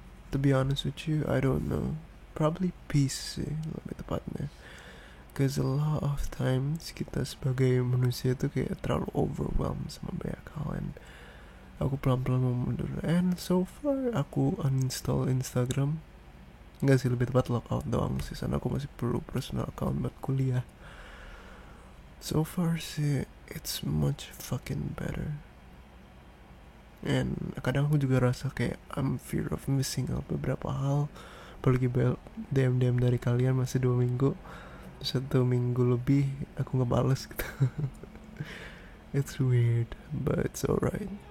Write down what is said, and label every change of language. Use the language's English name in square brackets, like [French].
[English] To be honest with you, I don't know. Probably peace [Indonesian] sih lebih tepatnya. [English] Cause a lot of times [Indonesian] kita sebagai manusia tuh kayak terlalu overwhelmed sama banyak hal. And aku pelan-pelan mau mundur. And [English] so far [Indonesian] aku uninstall Instagram. Enggak sih, lebih tepat lockout doang sih. Sana aku masih perlu personal account buat kuliah. [English] So far [Indonesian] sih [English] it's much fucking better. [Indonesian] And kadang aku juga rasa kayak [English] I'm fear of missing out [Indonesian] beberapa hal. Apalagi DM dari kalian masih 2 minggu, 1 minggu lebih aku ngebales gitu. [English] It's weird, but it's alright.